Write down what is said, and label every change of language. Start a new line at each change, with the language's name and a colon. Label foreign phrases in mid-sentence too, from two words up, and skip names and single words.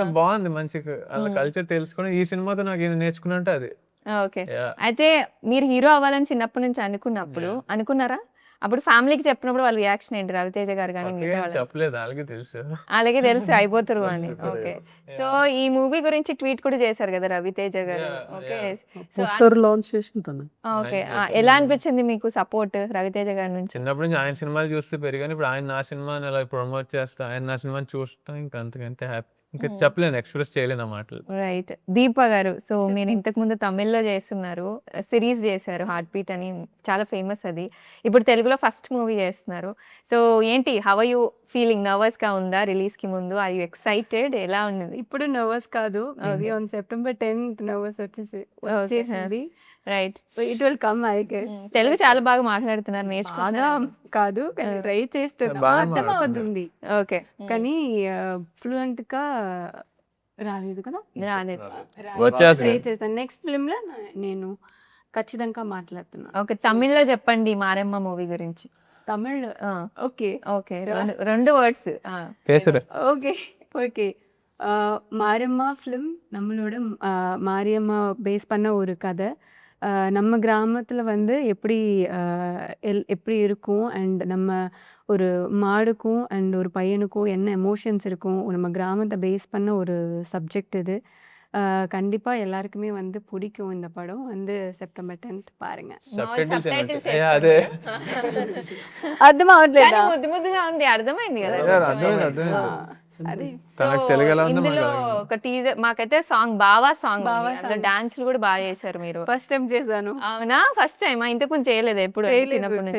Telugu: బాగుంది, మంచిగా అలా కల్చర్ తెలుసుకుని ఈ సినిమాతో నాకు నేర్చుకున్నట్టు అది. ఓకే, అయితే మీరు హీరో అవ్వాలని చిన్నప్పటి నుంచి అనుకున్నారా? అప్పుడు ఫ్యామిలీకి చెప్పినప్పుడు వాళ్ళ రియాక్షన్ ఏంటి, రవితేజ గారు కానీ ఓకే, మిగతా వాళ్ళు? చెప్పలేదు, వాళ్ళకి తెలుసు. అలాగే తెలుసు అయిపోతారు అని. ఓకే, సో ఈ మూవీ గురించి ట్వీట్ కూడా చేశారు కదా రవితేజ గారు. Yeah, ఓకే, yeah. సో
English: poster launch
Telugu: చేసింది తను. ఓకే, ఎలా అనిపించింది మీకు సపోర్ట్ రవితేజ గారి నుంచి? చిన్నప్పటి నుంచి ఆయన సినిమాలు చూస్తే పెరిగాను, ఇప్పుడు ఆయన నా సినిమాని అలా ప్రమోట్ చేస్తా, ఆయన నా సినిమాని చూస్తాం, ఇంకా అంతకంటే హ్యాపీ, ఇంకా చెప్పలేను, ఎక్స్ప్రెస్ చేయలేను ఆ మాటలు. రైట్. దీప గారు, సో మీరు ఇంతకు ముందు తమిళ్లో చేస్తున్నారు, సిరీస్ చేశారు హార్ట్ బీట్ అని, చాలా ఫేమస్ అది. ఇప్పుడు తెలుగులో
English: first movie
Telugu: చేస్తున్నారు. సో ఏంటి,
English: how are you feeling?
Telugu: నర్వస్ గా ఉందా రిలీజ్ కి ముందు?
English: are you excited?
Telugu: ఎలా ఉంది? ఇప్పుడు నర్వస్ కాదు, అది
English: on September 10th
Telugu: నర్వస్ వచ్చేసింది. రైట్.
English: it will come I get.
Telugu: తెలుగు చాలా బాగా మాట్లాడుతున్నారు, బాగా నేర్చుకున్నాను. కాదు కానీ ట్రై చేస్తున్నా, బాగా అర్థం మాట్లాడుతున్నారు. అవుతుంది ఓకే, కానీ ఫ్లూయెంట్ గా రాలేదు కదా. రాలేదు. వచ్చేస్తుంది. ట్రై చేస్తాను,
English: next film
Telugu: లో నేను ఖచ్చితంగా మాట్లాడుతున్నా. ఓకే, తమిళ్లో చెప్పండి మారమ్మ మూవీ గురించి. తమిళ్ ఓకే ఓకే, రెండు వర్డ్స్.
Tamil: பேசுற
English: okay okay
Tamil: மாரியம்மா ஃபிலிம் நம்மளோட மாரியம்மா பேஸ் பண்ண ஒரு கதை. நம்ம கிராமத்தில் வந்து எப்படி இருக்கும் அண்ட் நம்ம ஒரு மாடுக்கும் அண்ட் ஒரு பையனுக்கும் என்ன எமோஷன்ஸ் இருக்கும், நம்ம கிராமத்தை பேஸ் பண்ண ஒரு சப்ஜெக்ட் இது. கண்டிப்பாக எல்லாருக்குமே வந்து பிடிக்கும் இந்த படம். வந்து September 10th பாருங்க.
Telugu: subtitles అదే అర్థం అవ్వట్లేదా? ముద్దు ముద్దుగా ఉంది, అర్థమైంది కదా. అదే తనకు తెలుగు ఎలా ఉందో ఇందులో మనకు అలాగే. ఒక టీజర్ మాకైతే సాంగ్ బావా సాంగ్ బావా అందులో song. డాన్సులు కూడా బాగా చేశారు మీరు.
English: first time
Telugu: చేశాను. అవునా?
English: first time?
Telugu: ఇంతకు ముందు చేయలేదు ఎప్పుడు? చిన్నప్పటి నుంచి